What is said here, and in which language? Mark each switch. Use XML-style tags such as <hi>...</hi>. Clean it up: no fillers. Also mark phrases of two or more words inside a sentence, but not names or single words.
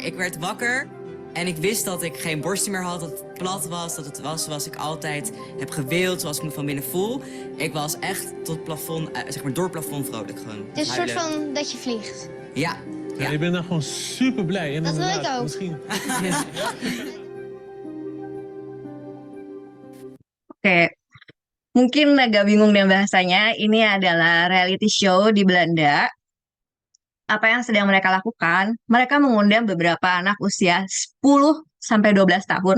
<nl>Ik werd wakker en ik wist dat ik geen borstje meer had, dat het plat was, dat het was zoals ik altijd heb gewild, zoals ik me van binnen voel. Ik was echt tot plafond, zeg maar door het plafond vrolijk gewoon. Het is een soort van dat je vliegt. Ja. Ja, je bent daar gewoon super blij. En Dat wil ik ook. Misschien.</nl> <id>Oke, mungkin agak bingung dengan bahasanya. Ini adalah reality show di Belanda. Apa yang sedang mereka lakukan? Mereka mengundang beberapa anak usia 10 sampai 12 tahun.</id>